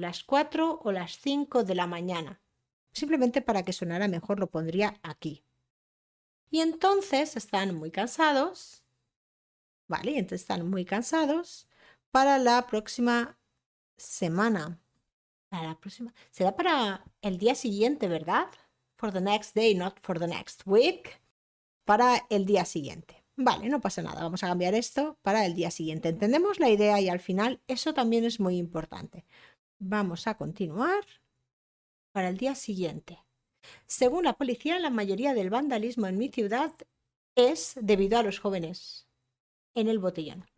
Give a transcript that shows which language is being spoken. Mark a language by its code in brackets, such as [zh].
[es] Las 4 o las 5 de la mañana. Simplemente para que sonara mejor lo pondría aquí. Y entonces están muy cansados. Vale, entonces están muy cansados para la próxima semana. Para la próxima. Será para el día siguiente, ¿verdad? [en] For the next day, not for the next week. [es] Para el día siguiente. Vale, no pasa nada. Vamos a cambiar esto para el día siguiente. Entendemos la idea y al final eso también es muy importante. Vamos a continuar para el día siguiente. Según la policía, la mayoría del vandalismo en mi ciudad es debido a los jóvenes en el botellón.